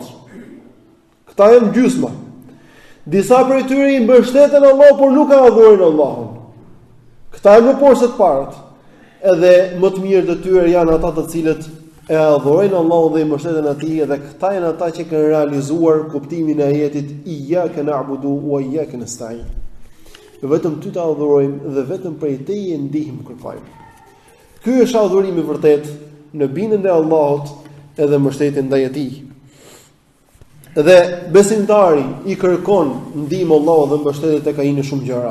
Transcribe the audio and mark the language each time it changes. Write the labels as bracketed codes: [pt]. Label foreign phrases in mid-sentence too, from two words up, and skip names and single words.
[sq] Këta janë gjysma. Disa prej tyre i mbështeten Allahut por nuk e adhurojnë Allahun. Këta janë më poshtë se të parët. Edhe më të mirë të tyre janë ata të cilët e adhurojnë Allahun dhe i mbështeten atij, dhe këta janë ata që kanë realizuar kuptimin e ajetit [ar] إياك نعبد وإياك نستعين. [sq] Vetëm ty të adhurojmë dhe vetëm prej teje ndihmë kërkojmë. Ky është adhurimi i vërtetë në bindjen e Allahut edhe mbështetjen ndaj atij. Dhe besimtari i kërkon ndihmë Allahut dhe mbështetet tek ai në shumë gjëra.